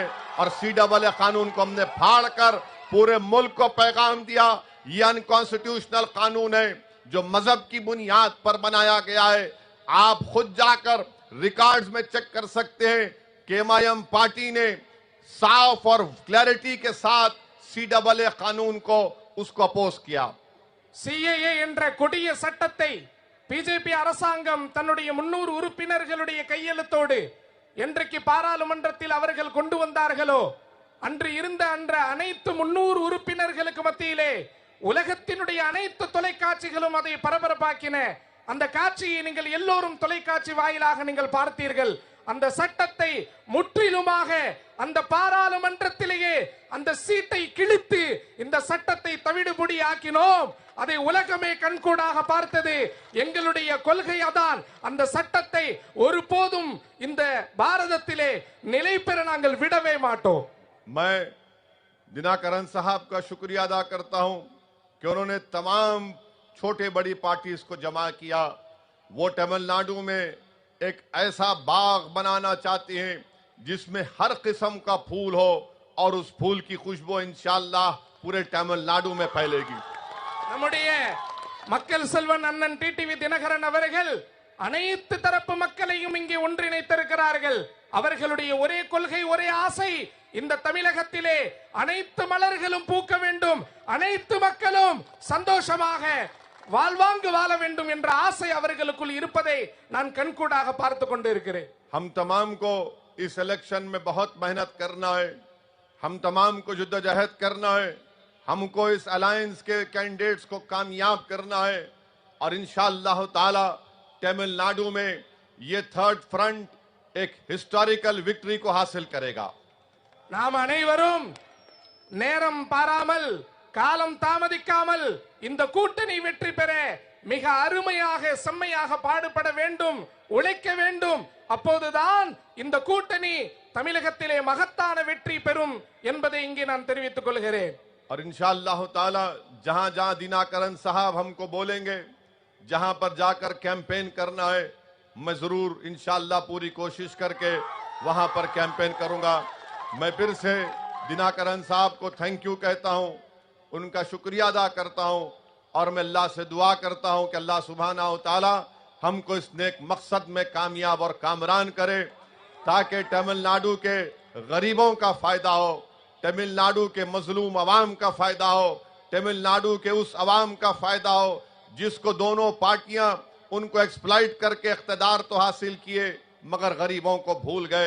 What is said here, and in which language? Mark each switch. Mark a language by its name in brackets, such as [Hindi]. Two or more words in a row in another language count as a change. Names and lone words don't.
[Urdu] اور CAA قانون کو ہم نے پھاڑ کر پورے ملک کو پیغام دیا، یہ ان کانسٹی ٹیوشنل قانون ہے جو مذہب کی بنیاد پر بنایا گیا ہے. آپ خود جا کر ریکارڈز میں چیک کر سکتے ہیں کہ MIM پارٹی نے صاف اور کلیرٹی کے ساتھ CAA قانون کو اس کو اپوز کیا. [Tamil] CAA என்ற கொடிய சட்டத்தை பிஜேபி அரசாங்கம் தன்னுடைய 300 உறுப்பினர்களுடைய கையெழுத்தோடு என்றைக்கு பாராளுமன்றத்தில் அவர்கள் கொண்டு வந்தார்களோ அன்று இருந்த அனைத்து 300 உறுப்பினர்களுக்கு மத்தியிலே உலகத்தினுடைய அனைத்து தொலைக்காட்சிகளும் அதை பரபரப்பாக்கின। அந்த காட்சியை நீங்கள் எல்லோரும் தொலைக்காட்சி வாயிலாக நீங்கள் பார்த்தீர்கள்। அந்த சட்டத்தை முற்றிலுமாக அந்த பாராளுமன்றத்திலேயே அந்த சீட்டை கிழித்து இந்த சட்டத்தை தவிடுபொடி ஆக்கினோம்। அதை உலகமே கண்கூடாக பார்த்தது। எங்களுடைய கொள்கை அதான், அந்த சட்டத்தை ஒருபோதும் இந்த பாரதத்திலே நிலை பெற நாங்கள் விடவே மாட்டோம்। [Urdu] میں دیناکرن صاحب کا شکریہ ادا کرتا ہوں کہ انہوں نے تمام چھوٹے بڑی پارٹیز کو جمع کیا. وہ تمل ناڈو میں ایک ایسا باغ بنانا چاہتے ہیں جس میں ہر قسم کا پھول ہو اور اس پھول کی خوشبو [Arabic] إن شاء الله [Urdu] پورے تمل ناڈو میں پھیلے گی. [Tamil] நம்முடைய மக்கள் செல்வன் அண்ணன் டிடிவி தினகரன் அவர்கள் அனைத்து தரப்பு மக்களையும் இங்கே ஒன்றிணைத்திருக்கிறார்கள்। அவர்களுடைய ஒரே கொள்கை, ஒரே ஆசை, இந்த தமிழகத்திலே அனைத்து மலர்களும் பூக்க வேண்டும், அனைத்து மக்களும் சந்தோஷமாக வாழ்வாங்கு வாழ வேண்டும் என்ற ஆசை அவர்களுக்குள் இருப்பதை நான் கண்கூடாக பார்த்து கொண்டிருக்கிறேன்। [Urdu] ہم تمام کو اس الیکشن میں بہت محنت کرنا ہے، ہم تمام کو جدوجہد کرنا ہے، ہم کو اس الائنس کے کینڈیڈیٹس کو کامیاب کرنا ہے. اور [Arabic] إن شاء الله تعالى [Urdu] تمل ناڈو میں یہ [English] third front [Urdu] ایک [English] historical victory [Urdu] کو حاصل کرے گا. [Tamil] நாம் அனைவரும் நேரம் பாராமல் காலம் தாமதிக்காமல் இந்த கூட்டணி வெற்றி பெற மிக அருமையாக செம்மையாக பாடுபட வேண்டும், உழைக்க வேண்டும். அப்போதுதான் இந்த கூட்டணி தமிழகத்திலே மகத்தான வெற்றி பெறும் என்பதை இங்கே நான் தெரிவித்துக் கொள்கிறேன். [Urdu] اور [Arabic] إن شاء الله تعالى [Urdu] جہاں جہاں دیناکرن صاحب ہم کو بولیں گے، جہاں پر جا کر کیمپین کرنا ہے، میں ضرور [Arabic] إن شاء الله [Urdu] پوری کوشش کر کے وہاں پر کیمپین کروں گا. میں پھر سے دیناکرن صاحب کو [English] thank you [Urdu] کہتا ہوں، ان کا شکریہ ادا کرتا ہوں اور میں اللہ سے دعا کرتا ہوں کہ [Arabic] الله سبحانه تعالى [Urdu] ہم کو اس نیک مقصد میں کامیاب اور کامران کرے، تاکہ تمل ناڈو کے غریبوں کا فائدہ ہو، تمل ناڈو کے مظلوم عوام کا فائدہ ہو، تمل ناڈو کے اس عوام کا فائدہ ہو جس کو دونوں پارٹیاں ان کو ایکسپلائٹ کر کے اقتدار تو حاصل کیے مگر غریبوں کو بھول گئے.